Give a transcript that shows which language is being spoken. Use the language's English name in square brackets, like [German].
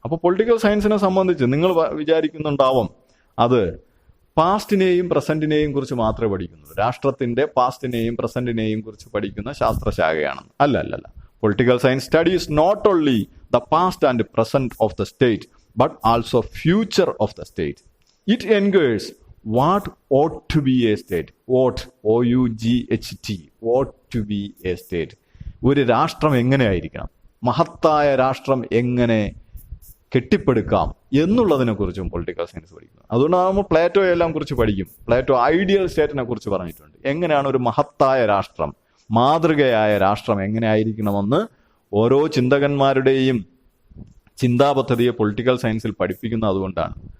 [Malayalam] അപ്പോൾ പൊളിറ്റിക്കൽ സയൻസിനെ സംബന്ധിച്ച് നിങ്ങൾ വിചാരിക്കുന്നുണ്ടാവും അത് പാസ്റ്റിനെയും പ്രസന്റിനെയും കുറിച്ച് മാത്രമേ പഠിക്കുന്നുള്ളൂ, രാഷ്ട്രത്തിന്റെ പാസ്റ്റിനെയും പ്രസന്റിനെയും കുറിച്ച് പഠിക്കുന്ന ശാസ്ത്രശാഖയാണെന്ന്. അല്ല. [English] Political science studies not only the past and present of the state but also future of the state. It enquires what ought to be a state. ought, OUGHT, ought to be a state. [Malayalam] ഒരു രാഷ്ട്രം എങ്ങനെയായിരിക്കണം, മഹത്തായ രാഷ്ട്രം എങ്ങനെ കെട്ടിപ്പടുക്കാം എന്നുള്ളതിനെ കുറിച്ചും political science പഠിക്കുന്നത്. അതുകൊണ്ടാണ് നമ്മൾ പ്ലേറ്റോയെ എല്ലാം കുറിച്ച് പഠിക്കും. പ്ലേറ്റോ ഐഡിയൽ സ്റ്റേറ്റിനെ കുറിച്ച് പറഞ്ഞിട്ടുണ്ട്. എങ്ങനെയാണ് ഒരു മഹത്തായ രാഷ്ട്രം, മാതൃകയായ രാഷ്ട്രം എങ്ങനെ ആയിരിക്കണമെന്ന് ഓരോ ചിന്തകന്മാരുടെയും ചിന്താപദ്ധതിയെ പൊളിറ്റിക്കൽ സയൻസിൽ പഠിപ്പിക്കുന്നത് അതുകൊണ്ടാണ്.